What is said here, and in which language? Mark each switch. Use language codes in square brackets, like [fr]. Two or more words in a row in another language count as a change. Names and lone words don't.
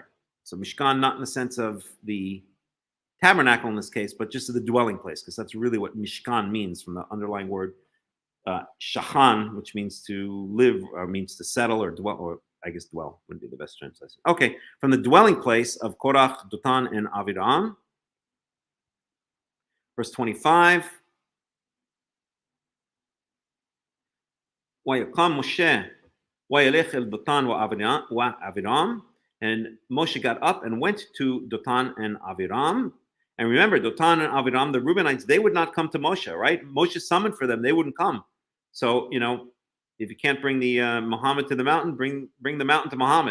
[en] So Mishkan, not in the sense of the tabernacle in this case, but just the dwelling place, because that's really what Mishkan means from the underlying word Shahan, which means to live, or means to settle or dwell, or I guess dwell would be the best translation. Okay, from the dwelling place of Korach, Dotan, and Aviram. Verse 25. [he] ויקם משה וילך אל דתן ואבירם. [en] And Moshe got up and went to Dotan and Aviram. And remember, Dotan and Aviram, the Reubenites, they would not come to Moshe, right? Moshe summoned for them, they wouldn't come. So, if you can't bring the Muhammad to the mountain, bring the mountain to Muhammad.